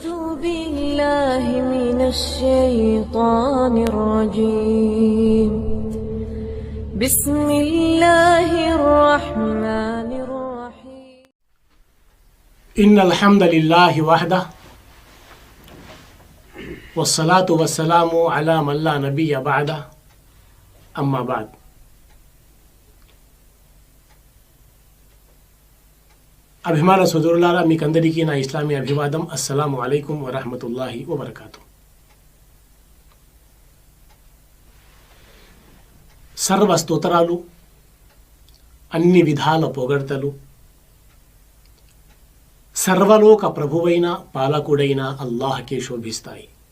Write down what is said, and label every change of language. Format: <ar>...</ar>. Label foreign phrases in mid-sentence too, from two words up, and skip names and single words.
<ar>بالله من الشيطان الرجيم بسم الله الرحمن الرحيم إن الحمد لله وحده والصلاة والسلام على من لا نبي بعده أما بعد.</ar> <te>అభిమాన సోదరులారా, మీకందరికీ నా ఇస్లామీ అభివాదం.</te> <ar>السلام عليكم ورحمة الله وبركاته.</ar> <te>సర్వ స్తోత్రాలు, అన్ని విధాల పొగడ్తలు సర్వలోక ప్రభువైన పాలకుడైన అల్లాహ్కే శోభిస్తాయి.</te>